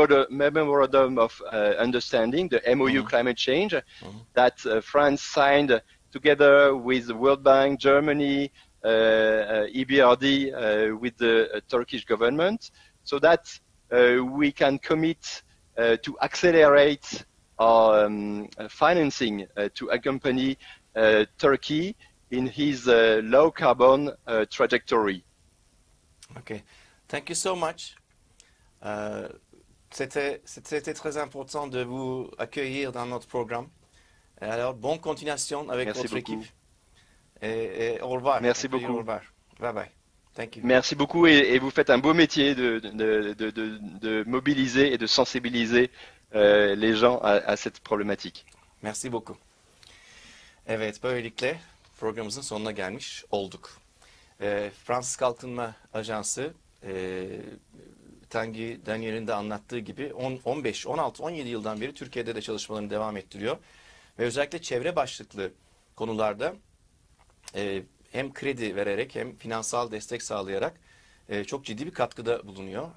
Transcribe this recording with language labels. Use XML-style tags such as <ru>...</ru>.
<en>memorandum of understanding, the MOU climate change, that France signed together with the World Bank, Germany, EBRD, with the Turkish government, so that we can commit to accelerate our financing to accompany Turkey in his low carbon trajectory. Okay, thank you so much.</en> <fr>C'était très important de vous accueillir dans notre programme. Alors, bonne continuation avec Merci votre beaucoup. équipe. Et au revoir. Merci beaucoup. Au revoir.</fr> <en>Bye bye. Thank you.</en> <fr>Merci beaucoup, et vous faites un beau métier de mobiliser et de sensibiliser les gens à cette problématique. Merci beaucoup.</fr> <tr>Evet, böylelikle programımızın sonuna gelmiş olduk. Fransız Kalkınma Ajansı Tanguy Denieul'ün de anlattığı gibi 15, 16, 17 yıldan beri Türkiye'de de çalışmalarını devam ettiriyor. Ve özellikle çevre başlıklı konularda hem kredi vererek hem finansal destek sağlayarak çok ciddi bir katkıda bulunuyor.</tr>